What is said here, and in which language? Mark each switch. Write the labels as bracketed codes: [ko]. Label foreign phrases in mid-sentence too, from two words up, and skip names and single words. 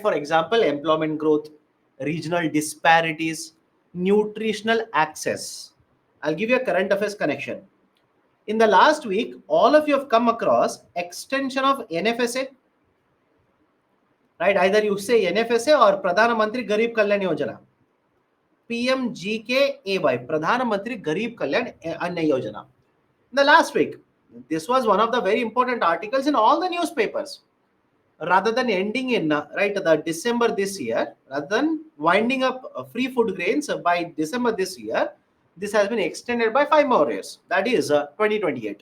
[en] For example, employment growth, regional disparities, nutritional access. I'll give you a current affairs connection. In the last week, all of you have come across extension of NFSA. Right? Either you say NFSA or Pradhana Mantri Garib Kalyan Yojana. PMGKAY, Pradhana Mantri Garib Kalyan Anna Yojana. In the last week, this was one of the very important articles in all the newspapers. Rather than ending in the December this year, rather than winding up free food grains by December this year, this has been extended by 5 more years. That is 2028.